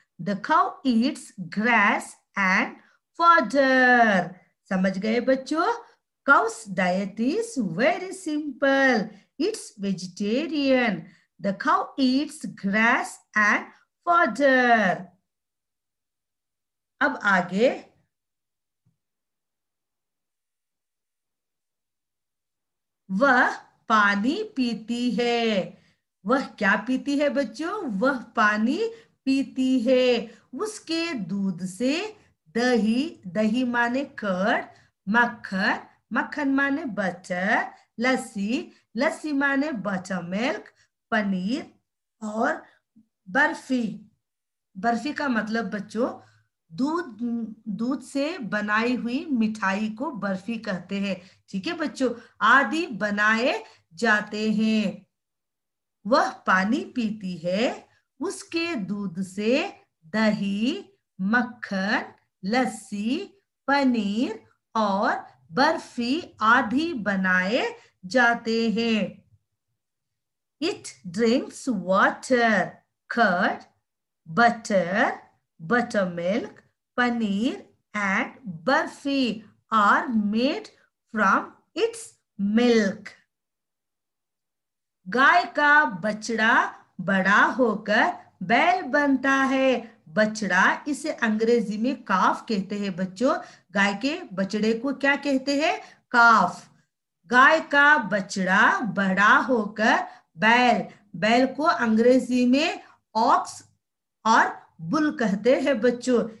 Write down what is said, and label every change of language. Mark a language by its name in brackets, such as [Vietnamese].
[English] The cow eats grass and fodder. [Hindi] समझ गए बच्चों? [English] Cow's diet is very simple. It's vegetarian. The cow eats grass and fodder. [Hindi] अब आगे, वह पानी पीती है। वह क्या पीती है बच्चों? वह पानी पीती है, उसके दूध से दही, दही माने कर्ड, मक्खन, मक्खन माने बटर, लस्सी, लस्सी माने बटर मिल्क, पनीर और बर्फी। बर्फी का मतलब बच्चों दूध, दूध से बनाई हुई मिठाई को बर्फी कहते हैं। ठीक है बच्चों, आदि बनाए जाते हैं। वह पानी पीती है, उसके दूध से दही, मक्खन, लस्सी, पनीर और बर्फी आदि बनाए जाते हैं। [English] It drinks water, curd, butter, buttermilk, paneer and barfi are made from its milk. [Hindi] गाय का बछड़ा बड़ा होकर बैल बनता है। बछड़ा, इसे अंग्रेजी में काफ कहते हैं बच्चों। गाय के बछड़े को क्या कहते हैं? काफ। गाय का बछड़ा बड़ा होकर बैल, बैल को अंग्रेजी में ऑक्स और बुल कहते हैं बच्चों।